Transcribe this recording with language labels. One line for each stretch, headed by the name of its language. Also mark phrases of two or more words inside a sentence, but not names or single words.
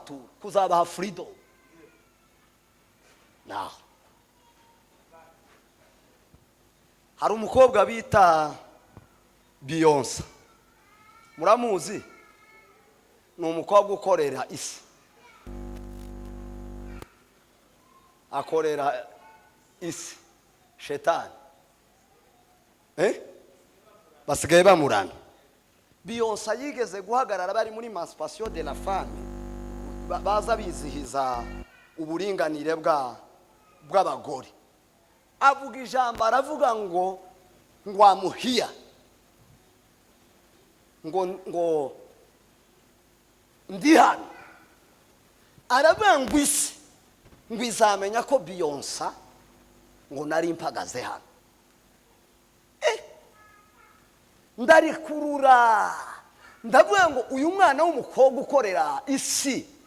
Kinyarwanda: kuzabaha freedom naho hari umukobwa bita Beyonce muramuzi ni umukobwa ukorera isi akorera isi shetani basigaye bamurana Beyonce yigeze guhagarara bari muri Emancipation de la Femme baza bizihiza uburinganire bw'abagore avuga ijambo aravuga ngo amuhiya ngo ndi hano aravuga ngo isi ngo izamenya ko Beyonce ngo nari mpagaze hano ndarikurura ndavuga ngo uyu mwana w'umukobwa ukorera isi